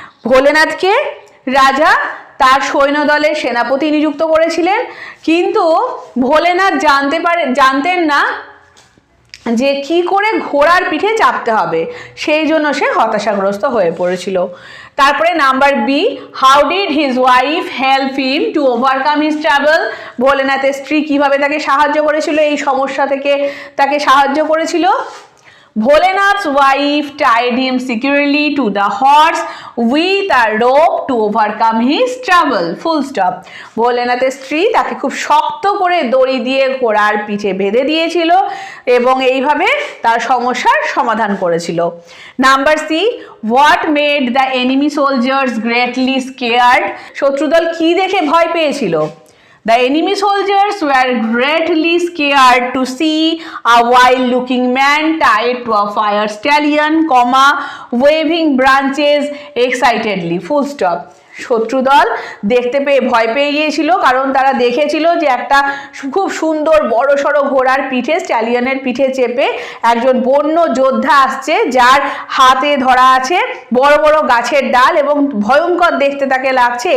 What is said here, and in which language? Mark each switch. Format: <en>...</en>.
<bn>ভোলেনাথকে রাজা তার সৈন্যদলের সেনাপতি নিযুক্ত করেছিলেন, কিন্তু ভোলেনাথ জানতেন না যে কি করে ঘোড়ার পিঠে চাপতে হবে, সেই জন্য সে হতাশাগ্রস্ত হয়ে পড়েছিল। তারপরে</bn> <en>Number B, how did his wife help him to overcome his trouble?</en> <bn>ভোলেনাথের স্ত্রী কিভাবে তাকে সাহায্য করেছিল, এই সমস্যা থেকে তাকে সাহায্য করেছিল?</bn> <en>Bholenath's wife tied him securely to the horse with a rope to overcome his trouble, full stop.</en> <bn>ভোলেনাথের স্ত্রী তাকে খুব শক্ত করে দড়ি দিয়ে ঘোড়ার পিঠে বেঁধে দিয়েছিল এবং এইভাবে তার সমস্যার সমাধান করেছিল।</bn> <en>Number C, what made the enemy soldiers greatly scared?</en> <bn>শত্রুদল কি দেখে ভয় পেয়েছিল?</bn> <en>The enemy soldiers were greatly scared to see a wild-looking man tied to a fire stallion, comma, waving branches excitedly, full stop.</en> <bn>শত্রুদল দেখতে পেয়ে ভয় পেয়ে গিয়েছিল কারণ তারা দেখেছিল যে একটা খুব সুন্দর বড় সড়ো ঘোড়ার পিঠে, স্ট্যালিয়নের পিঠে চেপে একজন বন্য যোদ্ধা আসছে, যার হাতে ধরা আছে বড় বড় গাছের ডাল এবং ভয়ঙ্কর দেখতে তাকে লাগছে।</bn>